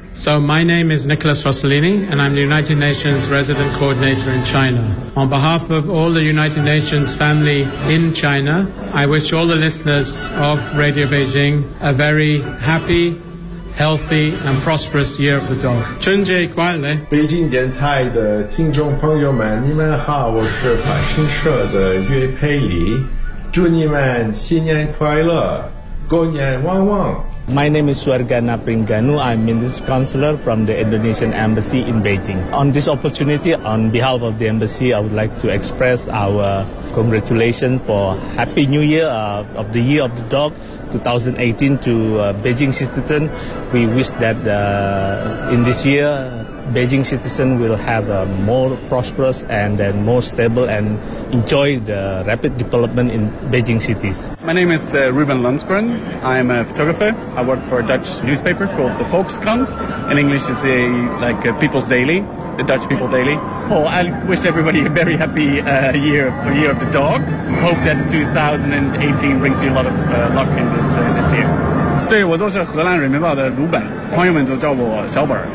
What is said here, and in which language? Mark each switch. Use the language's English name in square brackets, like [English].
[English] So my name is Nicholas Rossellini, and I'm the United Nations Resident Coordinator in China. On behalf of all the United Nations family in China, I wish all the listeners of Radio Beijing a very happy, healthy, and prosperous Year of the Dog. [Chinese] 春节快乐！北京电台的听众朋友们，你们好，我是法新社的岳佩里，祝你们新年快乐，过年旺旺。 [English] My name is Suarga Napringanu. I'm Minister Counselor from the Indonesian Embassy in Beijing. On this opportunity, on behalf of the Embassy, I would like to express our congratulations for Happy New Year of the Year of the Dog 2018 to Beijing citizens. We wish that in this year, Beijing citizens will have a more prosperous and then more stable and enjoy the rapid development in Beijing cities. My name is Ruben Lundgren. I'm a photographer. I work for a Dutch newspaper called the Volkskrant. In English, it's like a People's Daily, the Dutch People Daily. Oh, I wish everybody a very happy year of the dog. Hope that 2018 brings you a lot of luck in this year. [Chinese] 对，我都是荷兰人民报的鲁本，朋友们都叫我小本。